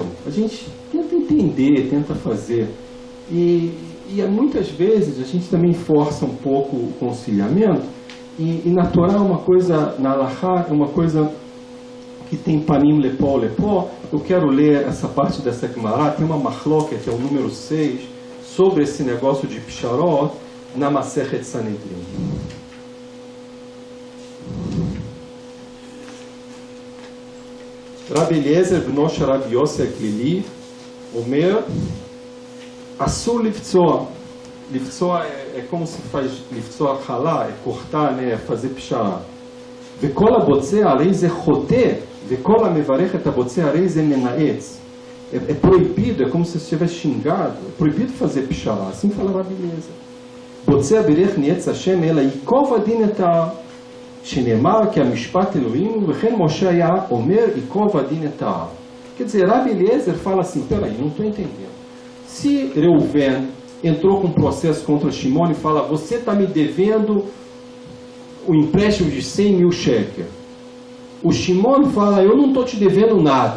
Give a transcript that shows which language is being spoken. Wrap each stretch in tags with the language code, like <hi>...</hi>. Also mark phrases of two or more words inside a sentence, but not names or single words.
<pt>A gente tenta entender, tenta fazer. E muitas vezes a gente também força um pouco o conciliamento. E na Torá é uma coisa, na Halachá é uma coisa que tem</pt> <he>פנים לפה.</he> <pt>Eu quero ler essa parte dessa Gemara, tem uma machloket, que é o número 6, sobre esse negócio de Pisharot, na</pt> <he>מסכת סנהדרין. Rabbi Eliezer bno של רבי יוסי הכלילי אומר, אסור לפצוע.</he> <pt>לפצוע é como se faz</pt> <he>לפצוע חלה,</he> <pt>é cortar, né, fazer pshara.</pt> <he>וכל הבוצע הרי זה חוטא, וכל המברך את הבוצע הרי זה מנאץ.</he> <pt>É proibido, é como se estivesse xingado, é proibido fazer pshara, assim fala Rabbi Eliezer.</pt> <he>בוצע ברך ניאץ השם אלא ייקוב הדין את ההר. שנאמר כי המשפט אלוהים וכן משה היה אומר ייקוב הדין את ההר.</he> <pt>Quer dizer, Rabbi Eliezer fala assim, peraí, não estou entendendo. Se Reuven entrou com um processo contra Shimon e fala, você está me devendo o empréstimo de 100 mil shekels. O Shimon fala, eu não estou te devendo nada.</pt>